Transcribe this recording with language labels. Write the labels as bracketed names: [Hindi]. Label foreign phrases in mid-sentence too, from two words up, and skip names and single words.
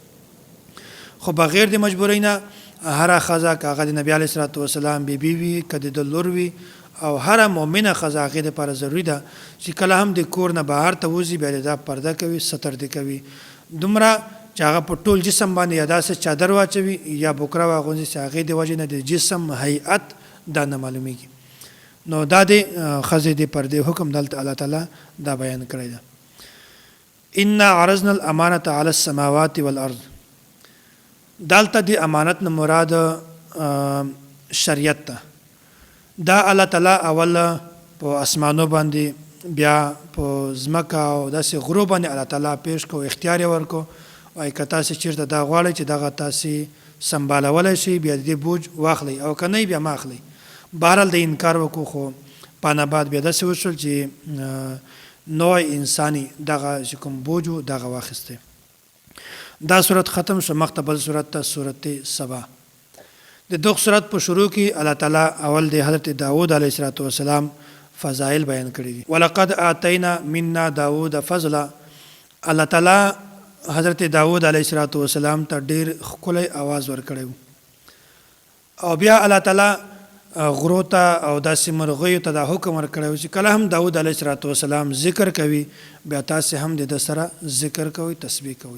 [Pashto] خو بغیر د مجبورۍ نه هر ښځه که هغه د نبي [Arabic] علیه الصلاة والسلام [Pashto] بیبي وي که د لور وي او هر مؤمنه ښځه هغې دپاره ضروري ده چې کله هم د کور نه بهر ته وځي بیا د دا پرده کوي، ستر دې کوي، دومره چې هغه په ټول جسم باندې یا داسې چادر واچوي یا بوکره واغوندي چې هغې د وجې نه د جسم هیئت دا نه معلومیږي. نو دا د ښځې د پردې حکم دلته الله تعالی دا بیان کړی ده. [Arabic] انا عرضنا الامانة على السماوات والارض. [Pashto] دلته د امانت نه مراد شریعت ته. دا الله تعالی اول په اسمانو باندې بیا په ځمکه او داسې غرو باندې الله تعالی پیش کو، اختیار یې ورکو، وایي که تاسې چېرته دا غواړئ چې دغه تاسې سنبالولی شئ بیا د دې بوج واخلئ او که نه بیا مه اخلئ. بهرحال د انکار وکړو خو پانه بعد بیا داسې وشول چې نوع انساني دغه چې کوم بوج و دغه واخیستی. دا صورت ختم شو، مخته بل صورت ته صورت سبا. د دغه صورت په شروع کې الله تعالی اول د حضرت داود [Arabic] علیه السلام [Pashto] فضائل بیان کړي دي. [Arabic] ولقد آتینا منا داود فضلا. [Pashto] الله تعالی حضرت داود [Arabic] علیه السلام [Pashto] ته ډیر ښکلی आवाज ورکړی او بیا الله تعالی غرو ته او داسې مرغیو ته دا حکم ورکړی چې کله هم داود [Arabic] علیه السلام [Pashto] ذکر کوي بیا تاسې هم د ده سره ذکر کوئ، تسبیح کوئ.